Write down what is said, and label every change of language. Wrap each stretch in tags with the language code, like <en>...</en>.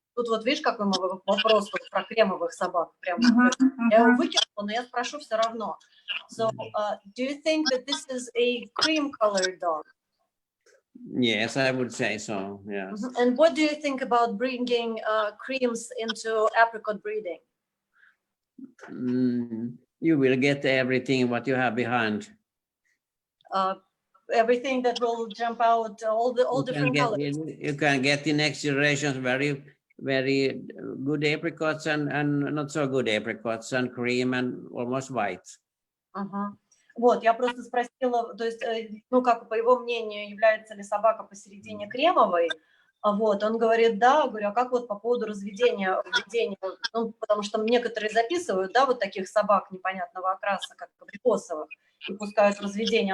<ru>Тут вот видишь, какой вопрос вот про кремовых собак. Прям, я его выкинула, но я спрошу все равно.</ru> <en>So, do you think that this is a cream-colored dog? Yes, I would say so, yes. And what do you think about bringing creams into apricot breeding? You will get everything what you have behind. Everything that will jump out, all different colors. You can get in next generations very, very good apricots and not so good apricots, and cream and almost white.</en> <ru>Вот, я просто спросила, то есть, ну, как по его мнению, является ли собака посередине кремовой. Вот, он говорит, да, говорю, а как вот по поводу разведения, ну, потому что некоторые записывают, да, вот таких собак непонятного окраса, как абрикосовых, и пускают в разведение.</ru>